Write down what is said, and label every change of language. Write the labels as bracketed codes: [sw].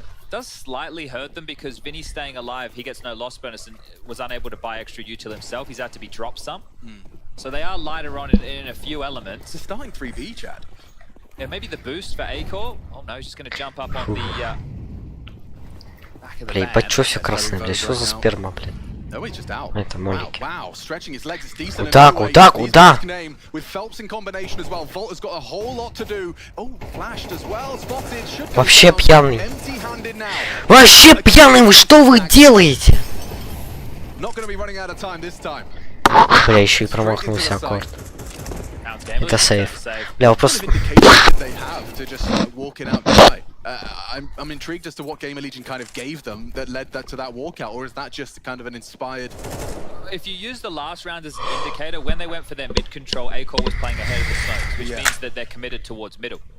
[en] Does slightly hurt them because Vinny's staying alive. He gets no loss bonus and was unable to buy extra util himself. He's had to be dropped some. So they are lighter on in a few elements. It's a starting 3B, Chad. Yeah, maybe the boost for Acor. Oh no, he's just going to jump up on the back of the [ru] Бля, [en] van. [ru] ебать, чё всё красное, бля, что за сперма, блядь? [en] No, he's just out. [ru] Это молики. [en] Wow, stretching his legs is decent. [ru] Куда, куда, куда? [en] With Phelps in combination as well. Volt has got a whole lot to do. Oh, flashed as well. Spotted. Should go [ru] Вообще [en] down. [ru] пьяный. [en] Empty-handed now. [ru] Вообще пьяный, вы что вы делаете? [en] Not going to be running out of time this time. [ru] Бля, еще и промахнулся аккорд. Это сейф. Бля, вопрос... [en] They have to just walk it out die. I'm intrigued as to what Game Allegiant kind of gave them that led that to that walkout, or is that just kind of an inspired? If you use the last round as an indicator, when they went for their mid control, Acor was playing ahead of the smokes, which means that they're committed towards middle.